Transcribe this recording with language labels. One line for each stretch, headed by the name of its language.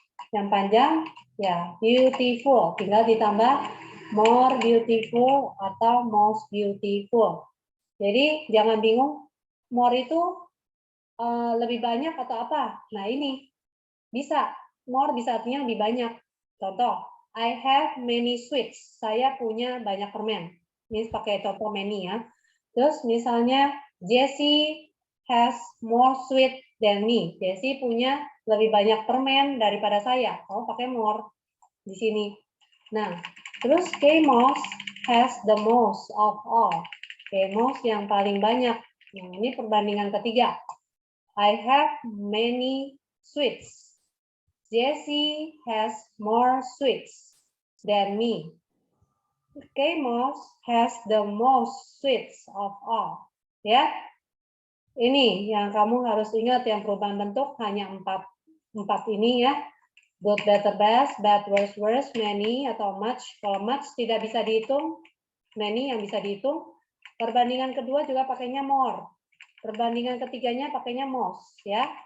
Indonesian: Yang panjang, ya beautiful. Tinggal ditambah more beautiful atau most beautiful. Jadi jangan bingung, more itu lebih banyak atau apa? Nah ini, bisa. More bisa artinya lebih banyak. Contoh,
English: I have many sweets.
Indonesian: Saya punya banyak permen. Ini pakai contoh many ya. Terus misalnya,
English: Jessie has more sweet than me.
Indonesian: Jessie punya lebih banyak permen daripada saya. Kamu pakai more di sini. Nah, terus
English: Kemos has the most of all.
Indonesian: Kemos yang paling banyak. Nah, ini perbandingan ketiga.
English: I have many sweets. Jessie has more sweets than me. Kemos has the most sweets of all.
Indonesian: Ya, ini yang kamu harus ingat yang perubahan bentuk hanya 4 ini ya.
English: Good, better, best, bad, worse, worse, many, atau much.
Indonesian: Kalau much tidak bisa dihitung, many yang bisa dihitung. Perbandingan kedua juga pakainya more. Perbandingan ketiganya pakainya most, ya.